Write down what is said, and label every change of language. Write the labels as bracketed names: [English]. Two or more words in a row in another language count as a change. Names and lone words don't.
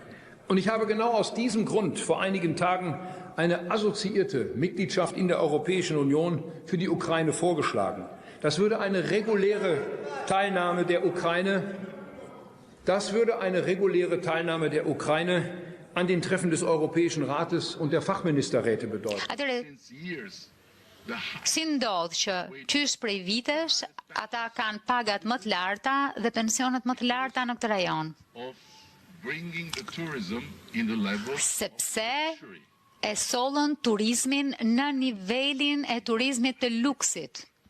[German] Und ich habe genau aus diesem Grund vor einigen Tagen eine assoziierte Mitgliedschaft in der Europäischen Union für die Ukraine vorgeschlagen. Das würde eine reguläre Teilnahme der Ukraine an den Treffen des Europäischen Rates und der Fachministerräte bedeuten. [Albanian] Si ndodh që qysh prej vitesh, ata kanë pagat më të larta dhe pensionet më të larta në këtë rajon. Sepse e sollën turizmin në nivelin e turizmit të luksit.